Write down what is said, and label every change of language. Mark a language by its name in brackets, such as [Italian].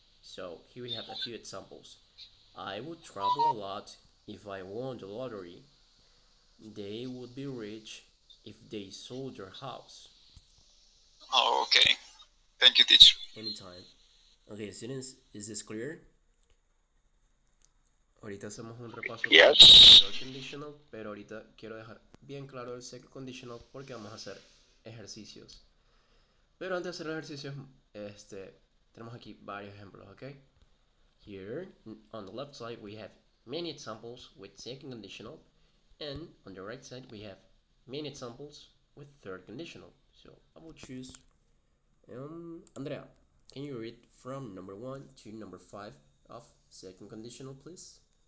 [English] So here we have a few examples. I would travel a lot if I won the lottery. They would be rich if they sold their house. Oh, okay. Thank you, teacher. Anytime. Okay, students, is this clear? [Spanish] Ahorita hacemos un repaso [English] Yes. [Spanish] con el third conditional, pero ahorita quiero dejar bien claro el second conditional porque vamos a hacer ejercicios. Pero antes de hacer los ejercicios, tenemos aquí varios ejemplos, ¿ok? [English] Here, on the left side, we have many examples with second conditional, and on the right side, we have many examples with third conditional. So I will choose Andrea. Can you read from number 1 to number 5 of second conditional, please?